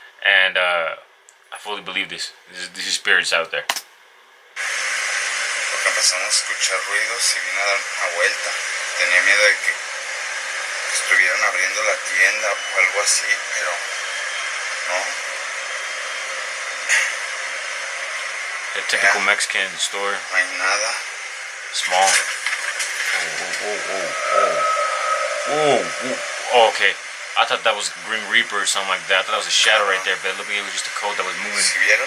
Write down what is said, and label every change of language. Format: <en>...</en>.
<en>And I fully believe this. This is spirits out there.</en> <es>Porque empezamos a escuchar ruidos y vine a dar una vuelta. Tenía miedo de que estuvieran abriendo la tienda o algo así, pero no.</es> <en>A typical Mexican store.</en> <es>No hay nada.</es> <en>Small. Oh, okay. I thought that was Grim Reaper or something like that. I thought that was a shadow right there, but look, it was just a coat that was moving.</en> <es>¿Sí vieron?</es>